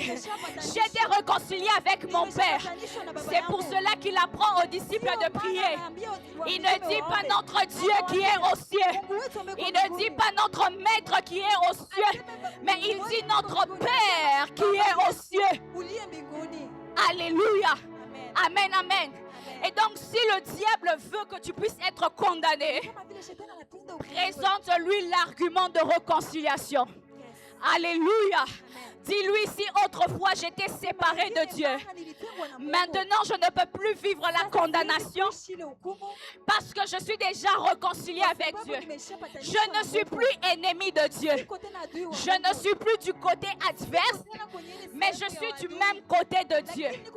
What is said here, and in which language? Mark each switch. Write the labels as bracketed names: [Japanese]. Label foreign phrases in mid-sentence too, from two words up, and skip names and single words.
[French] J'ai été réconcilié avec mon Père. C'est pour cela qu'il apprend aux disciples de prier. Il ne dit pas notre Dieu qui est aux cieux. Il ne dit pas notre Maître qui est aux cieux. Mais il dit notre Père qui est aux cieux. [Swahili] uliye mbinguni. [French] Alléluia. Amen. Amen, amen. Et donc si le diable veut que tu puisses être condamné, [Swahili] Kama vile shetani anapenda ukiwe. [French] présente-lui l'argument de réconciliation. Yes. Alléluia. Amen. Dis-lui, si autrefois j'étais séparé de Dieu, maintenant je ne peux plus vivre la condamnation parce que je suis déjà réconcilié avec Dieu. Je ne suis plus ennemi de Dieu. Je ne suis plus du côté adverse, mais je suis du même côté de Dieu.